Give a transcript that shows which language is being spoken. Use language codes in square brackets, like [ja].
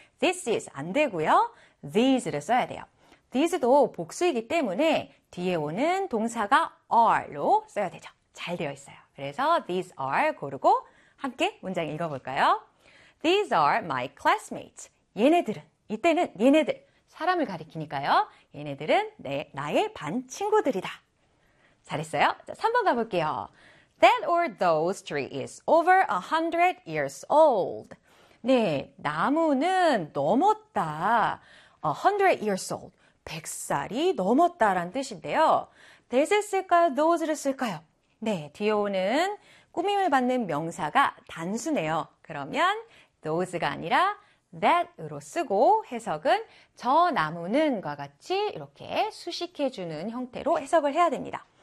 [ko] This is 안 되고요. These를 써야 돼요. These도 복수이기 때문에 뒤에 오는 동사가 are로 써야 되죠. 잘 되어 있어요. 그래서 these are 고르고 함께 문장 읽어볼까요? [en] These are my classmates. [ko] 얘네들은, 이때는 얘네들, 사람을 가리키니까요. 얘네들은 나의 반 친구들이다. 잘했어요? 자, 3번 가볼게요. [en] That or those tree is over 100 years old. [ko] 네, 나무는 넘었다. [en] 100 years old. [ko] 100살이 넘었다라는 뜻인데요. That을 쓸까요? Those를 쓸까요? 네, 뒤에 오는 꾸밈을 받는 명사가 단수네요. 그러면 those가 아니라 that으로 쓰고 해석은 저 나무는과 같이 이렇게 수식해 주는 형태로 해석을 해야 됩니다.